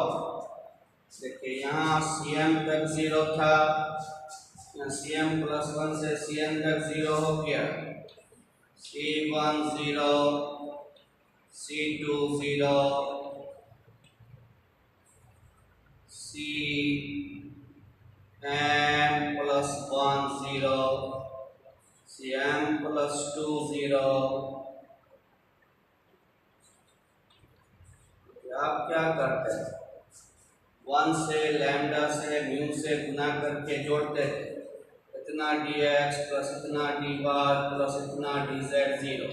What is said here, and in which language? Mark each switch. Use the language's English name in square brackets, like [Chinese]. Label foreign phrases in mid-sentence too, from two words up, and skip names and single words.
[Hindi] देखिए यहाँ Cm तक 0 था, यहाँ Cm plus 1 से Cn तक 0 हो गया। C1 0 C2 0 Cm plus 1 0 Cm plus 2 0। आप क्या करते हैं, 1 से लैम्डा से म्यू से गुना करके जोड़ते थे, इतना dx प्लस इतना dy प्लस इतना dz 0।